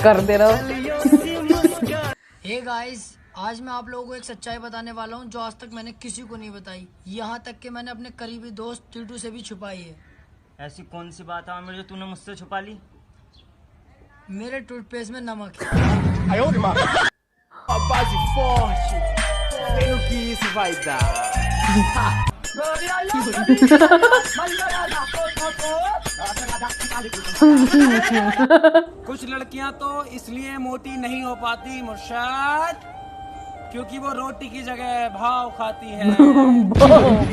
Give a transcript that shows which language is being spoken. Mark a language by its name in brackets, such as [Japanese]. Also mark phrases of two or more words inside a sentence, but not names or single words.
[Hindi] कर दे रहा हूँ। [English] hey guys, [Hindi] आज मैं आप लोगों को एक सच्चाई बताने वाला हूँ जो आज तक मैंने किसी को नहीं बताई। यहाँ तक कि मैंने अपने करीबी दोस्त टीटू से भी छुपाई है। ऐसी कौन सी बात है आमिर जो तूने मुझसे छुपा ली? मेरे टूथपेस्ट में नमक है। [Portuguese] A base forte, sei o que isso vai dar. [Hindi] कुछ लड़कियां तो इसलिए मोटी नहीं हो पाती मुर्शद, क्योंकि वो रोटी की जगह भाव खाती हैं।